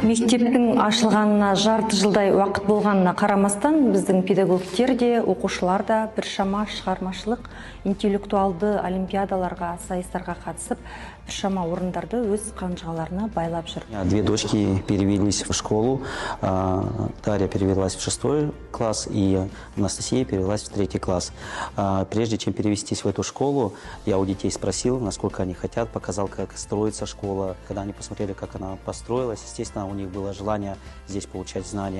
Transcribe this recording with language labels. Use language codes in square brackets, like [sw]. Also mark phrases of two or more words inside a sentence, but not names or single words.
[kk] Мектептің ашылғанына жарты жылдай уақыт болғанына қарамастан, біздің педагогтер де, оқушылар да біршама шығармашылық, интеллектуалды олимпиадаларға, сайыстарға қатысып, біршама орындарды өз қанжығаларына байлап жүр. [ru] Две дочки перевелись в школу. Дарья перевелась в 6 класс, и Анастасия перевелась в 3 класс. Прежде чем перевестись в эту школу, я у детей спросил, насколько они хотят, показал, как строится школа. Когда они посмотрели, как она построилась, естественно, у них было желание здесь получать знания.